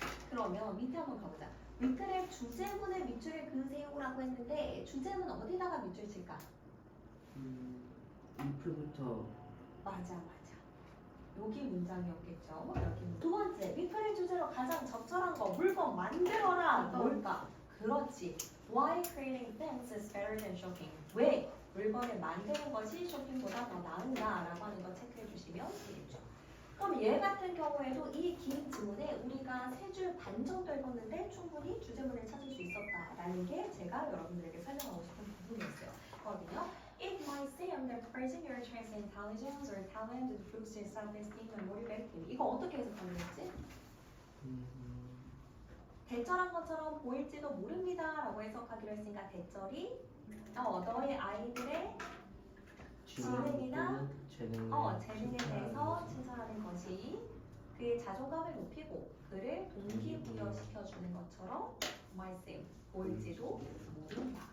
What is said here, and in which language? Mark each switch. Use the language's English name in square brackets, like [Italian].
[Korean] 그러면 밑에 한번 가보자. 밑글에 주제문에 밑줄을 그으세요라고 했는데 주제문 어디다가 밑줄 칠까? if부터 맞아. 여기 문장이었겠죠. 여기. 두 번째, 밑글의 주제로 가장 적절한 거 물건 만들어라. 뭘까? 그렇지. [English] Why creating things is better than shopping? [Korean] 왜? 물건을 만드는 것이 쇼핑보다 더 나은가라고 하는 거 체크해 주시면 되겠죠. 그럼 얘 같은 경우에도 이 긴 지문에 우리가 3줄 반 정도 읽었는데 충분히 주제문을 찾을 수 있었다라는 게 제가 여러분들에게 설명하고 싶은 부분이었어요. 거든요. [English] It might seem that praising your child's intelligence or talent improves their self-esteem and motivates them. [Korean] 이거 어떻게 해석하면 되지? 대절한 것처럼 보일지도 모릅니다라고 해석하기로 했으니까 대절이 너희 아이들의 지능이나 재능에 대해서 칭찬하는 것이 그의 자존감을 높이고 그를 동기부여시켜주는 것처럼 [English] might seem [Korean] 보일지도 모른다.